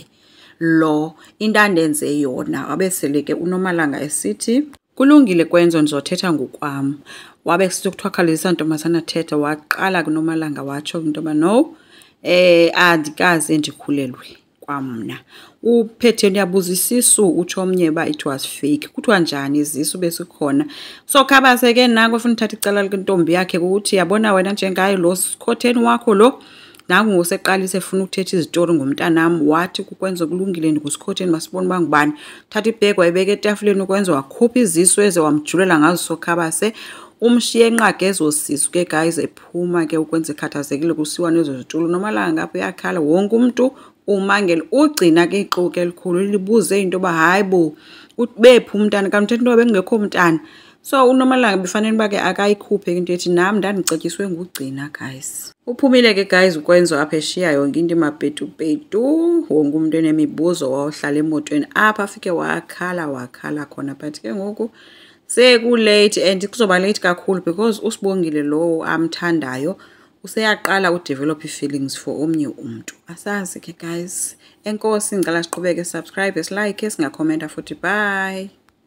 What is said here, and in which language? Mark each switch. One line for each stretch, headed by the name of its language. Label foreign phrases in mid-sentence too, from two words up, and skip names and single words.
Xhosa: Lo into andenze yona wabesele ke uNomalanga esithi kulungile kwenzo ndizothetha ngokwam. Wabe sithi kuthiwa khawulezisa ntombazana thetha waqala kuNomalanga watsho into yoba no andikaze ndikhulelwe kwamna. Uphethe ndiyabuza isisu utsho omnye uba
English: it was fake.
Xhosa: Kuthiwa njani izisu besikhona? So Khabase ke nako ufuna uthatha icala lentombi yakhe ukuthi yabona wena njengayo lo sikhotheni wakho lo nangu ngoseqalise efuna ukuthetha izitori ngomntanam wathi kukwenza kulungile ndikusikhotheni masibone uba ngubani. Thatha ibhegi wayibeka etafuleni ukwenza wakhupha izisu eze wamjulela ngazo soKhabase. Umshiye enqage ezosisu ke guys ephuma ke ukwenza ekhathazekile kusiwa nezo zitulo. Nomalanga ngapha uyakhala wonke umuntu umangele ugcina ke ixoke elikhulu libuze into yoba hayi bo bephi umntana kanti uthetha into bengekho umntana. So uNomalanga befanele uba ke akayikhuphe into ethi nami ndandicetyiswe ngugcina guys. Uphumile ke guys ukwenza apha eshiya yonke into emapetupetu wonke umuntu enemibuzo wawuhlala emotweni apha afike wakhala khona but ke ngoku sekulate and kuzoba late kakhulu because uSibongile lo amthandayo useyaqala udevelop
English: feelings for
Xhosa: omnye umuntu. Asazi ke guys. Enkosi ngicela siqhubeke
English: subscribe, like,
Xhosa: singakhomenta futhi bye.